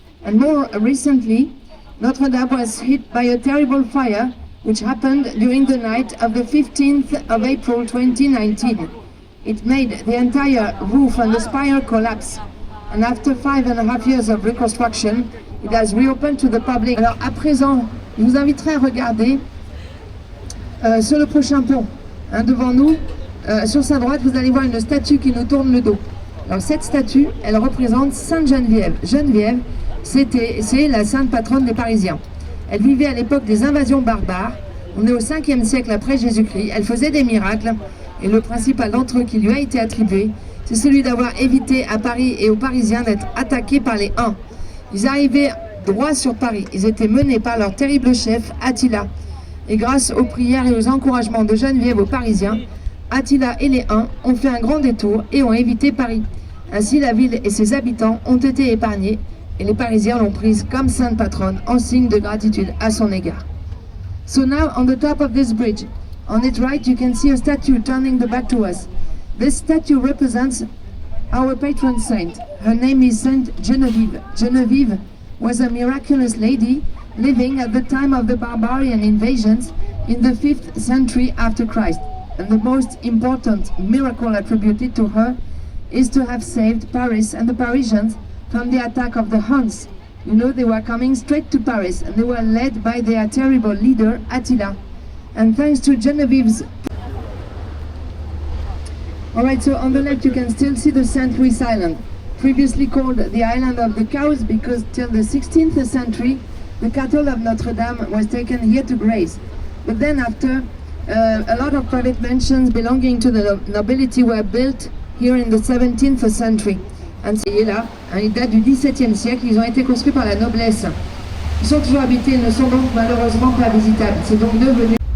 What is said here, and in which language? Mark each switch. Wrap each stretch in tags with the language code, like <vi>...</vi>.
<en>And more recently, Notre-Dame was hit by a terrible fire which happened during the night of the 15th of April 2019. It made the entire roof and the spire collapse. And after 5.5 years of reconstruction, it has reopened to the public.</en> <fr>Alors à présent, je vous inviterai à regarder sur le prochain pont, devant nous, sur sa droite, vous allez voir une statue qui nous tourne le dos. Alors cette statue, elle représente Sainte Geneviève. Geneviève, c'est la sainte patronne des Parisiens. Elle vivait à l'époque des invasions barbares. On est au 5e siècle après Jésus-Christ. Elle faisait des miracles et le principal d'entre eux qui lui a été attribué, c'est celui d'avoir évité à Paris et aux Parisiens d'être attaqués par les Huns. Ils arrivaient droit sur Paris. Ils étaient menés par leur terrible chef, Attila. Et grâce aux prières et aux encouragements de Geneviève aux Parisiens, Attila et les Huns ont fait un grand détour et ont évité Paris. Ainsi, la ville et ses habitants ont été épargnés et les Parisiens l'ont prise comme sainte patronne en signe de gratitude à son égard.</fr> <en>So now, on the top of this bridge, on its right, you can see a statue turning the back to us. This statue represents our patron saint. Her name is Saint Genevieve. Genevieve was a miraculous lady living at the time of the barbarian invasions in the 5th century after Christ. And the most important miracle attributed to her is to have saved Paris and the Parisians from the attack of the Huns. You know, they were coming straight to Paris and they were led by their terrible leader, Attila. And thanks to Genevieve's... Alright, so on the left you can still see the St. Louis Island, previously called the Island of the Cows because till the 16th century the cattle of Notre Dame was taken here to graze. But then after, a lot of private mansions belonging to the nobility were built here in the 17th century.</en> <fr>And c'est là, ils datent du XVIIe siècle, ils ont été construits par la noblesse. Ils sont toujours habités, ils ne sont donc malheureusement pas visitables. C'est donc devenu...</fr>